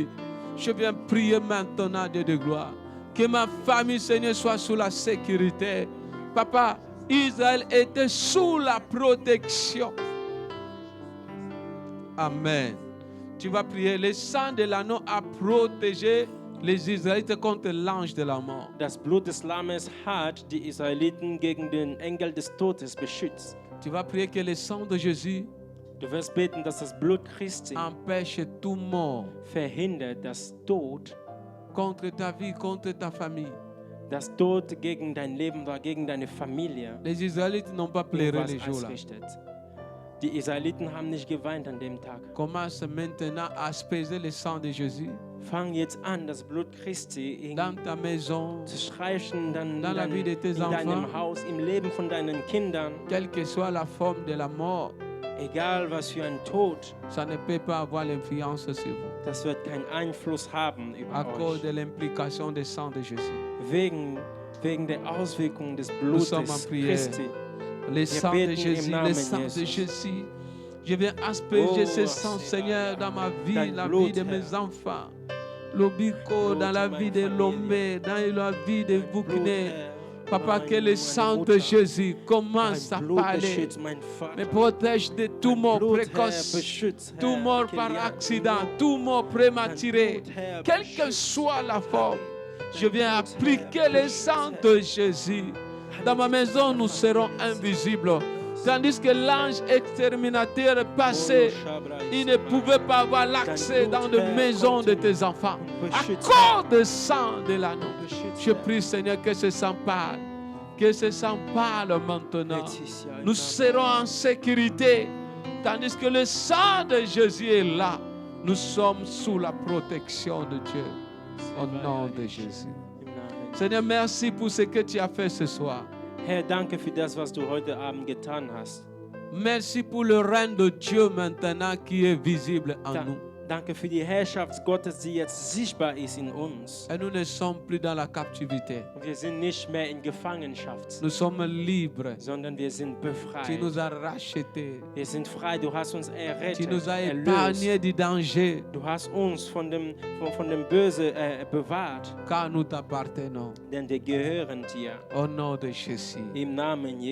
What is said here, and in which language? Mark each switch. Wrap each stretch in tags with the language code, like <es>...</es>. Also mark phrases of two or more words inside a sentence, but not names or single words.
<fr>Je viens prier maintenant, Dieu de gloire, que ma famille, Seigneur, soit sous la sécurité. Papa, Israël était sous la protection. Amen. Tu vas prier. Le sang de l'agneau a protégé les Israélites contre l'ange de la mort.</fr> <de>Das Blut des Lammes hat die Israeliten gegen den Engel des Todes beschützt.</de> <fr>Tu vas prier que le sang de Jésus</fr> <de>Du wirst beten, dass das Blut Christi</de> <fr>empêche tout mort</fr> <de>verhindert, dass Tod,</de> <fr>contre ta vie, contre ta famille.</fr> <de>das Tod gegen dein Leben war, gegen deine Familie</de> <fr>Les Israélites n'ont pas pleuré</fr> <de>irgendwas</de> <fr>les jours-là.</fr> <de>ausrichtet. Die Israeliten haben nicht geweint an dem Tag.</de> <fr>Commence maintenant à apaiser le sang de Jésus</fr> <de>Fang jetzt an, das Blut Christi</de> <fr>dans ta maison,</fr> <de>zu streichen, dann</de> <fr>dans la vie de tes</fr> <de>in deinem</de> <fr>enfants,</fr> <de>Haus, im Leben von deinen Kindern.</de> <fr>quelle que soit la forme de la mort.</fr> <de>Egal was für ein Tod,</de> <fr>Ça ne peut pas avoir l'influence sur vous</fr> <de>das wird keinen Einfluss haben</de> <fr>à</fr> <de>über</de> <fr>cause</fr> <de>euch.</de> <fr>de l'implication du sang de Jésus.</fr> <de>Wegen der Auswirkungen des</de> <fr>Nous sommes en</fr> <de>Blutes</de> <fr>prière.</fr> <de>Christi.</de> <fr>Le sang de</fr> <de>beten im</de> <fr>Jésus, le</fr> <de>Namen</de> <fr>sang de</fr> <de>Jesus.</de> <fr>Jésus. Je viens asperger</fr> <de>Oh,</de> <fr>ce sang, Seigneur. Seigneur, dans ma vie,</fr> <de>Dein</de> <fr>la</fr> <de>Blut,</de> <fr>vie de mes</fr> <de>Herr.</de> <fr>enfants. L'Obico, dans la</fr> <de>Blut,</de> <fr>vie de</fr> <de>meine</de> <fr>Lomé, dans la vie de</fr> <de>Blut,</de> <fr>Boukiné.</fr> <de>Herr,</de> <fr>Papa, que le</fr> <de>meine</de> <fr>sang de</fr> <de>Mutter.</de> <fr>Jésus commence à</fr> <de>Dein Blut</de> <fr>parler.</fr> <de>beschützt mein Vater.</de> <fr>Me protège de tout</fr> <de>Dein</de> <fr>mort</fr> <de>Blut, Herr,</de> <fr>précoce,</fr> <de>beschützt,</de> <fr>tout</fr> <de>Herr,</de> <fr>mort qu'il par y a accident,</fr> <de>nur</de> <fr>tout mort prématuré.</fr> <de>Dein Blut, Herr,</de> <fr>Quelle que</fr> <de>beschützt.</de> <fr>soit la forme, je viens</fr> <de>Blut,</de> <fr>appliquer</fr> <de>Herr,</de> <fr>le</fr> <de>beschützt,</de> <fr>sang</fr> <de>Herr.</de> <fr>de Jésus. Dans ma maison, nous serons invisibles. Tandis que l'ange exterminateur passé, il ne pouvait pas avoir l'accès dans les maisons de tes enfants. À cause du sang de l'agneau. Je prie, Seigneur, que ce sang parle. Que ce sang parle maintenant. Nous serons en sécurité. Tandis que le sang de Jésus est là. Nous sommes sous la protection de Dieu. Au nom de Jésus. Seigneur, merci pour ce que tu as fait ce soir.</fr> <de>Herr, danke für das, was du heute Abend getan hast.</de> <fr>Merci pour le règne de Dieu maintenant qui est visible en nous.</fr> <de>Danke für die Herrschaft Gottes, die jetzt sichtbar ist in uns.</de> <fr>Et nous ne sommes plus dans la captivité.</fr> <de>Wir sind nicht mehr in Gefangenschaft,</de> <fr>Nous sommes libres.</fr> <de>sondern wir sind</de> <fr>Tu</fr> <de>befreit.</de> <fr>nous as rachetés.</fr> <de>Wir sind frei, du hast uns</de> <fr>Tu</fr> <de>errettet,</de> <fr>nous as</fr> <de>erlöst.</de> <fr>épargnés du danger,</fr> <de>Du hast uns von dem Böse bewahrt,</de> <fr>car nous t'appartenons.</fr> <de>denn wir gehören dir.</de> <fr>Au nom de Jésus.</fr> <de>Im Namen Jesus.</de>